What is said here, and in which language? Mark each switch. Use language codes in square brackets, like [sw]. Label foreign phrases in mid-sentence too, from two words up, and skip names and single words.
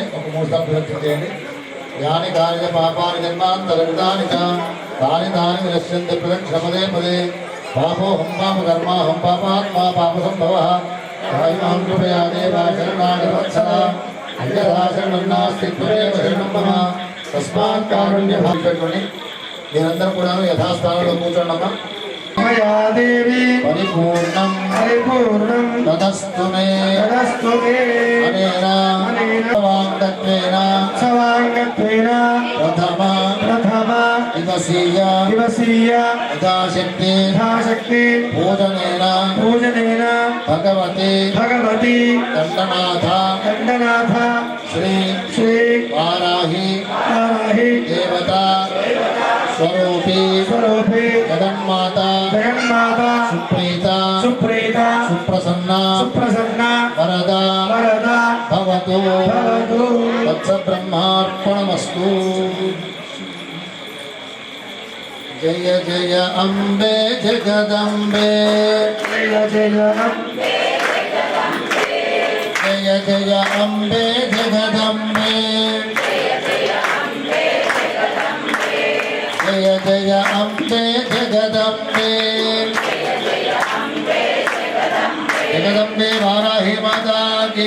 [te] ఒక 3 సార్లు ప్రదక్షిణ చేయండి [sa] యాని కార్య పాపాని జన్మాంతరగతాని చ తాని తాని వినశ్యంతి ప్రదక్షిణ పదే పదే పాపోహం పాప కర్మాహం పాపాత్మా పాప సంభవః కాయమాం కృపయా దేవా శరణాగత వత్సల అన్యథా శరణం నాస్తి త్వమేవ శరణం మమ తస్మాత్ కారుణ్య [te] భావించుకొని మీరందరూ కూడా యథాస్థానంలో కూర్చోండమ్మా [sa] మయా దేవి పరిపూర్ణం పరిపూర్ణం తదస్తు మే తదస్తు మే అనేన అనేన వాంగత్వేన సవాంగత్వేన ప్రథమ ప్రథమ ఇవ దివసీయ दिवसीय యథాశక్తి यथाशक्ति పూజనేన पूजनेन భగవతి भगवती దండనాథ दण्डनाथ శ్రీ श्री వారాహి वाराहि దేవత స్వరూపి स्वरूपे జగన్మాత जगन्माता సుప్రీత सुप्रीता సుప్రసన్న सुप्रसन्ना వరద वरदा భవతు भवतु వత్స బ్రహ్మార్పణమస్తు. జయ జయ అంబే జగదంబే जय जय अम्बे జయ జయ అంబే జగదంబే జయ జయ అంబే జగదంబే జగదంబే వారాహి మాతాకి.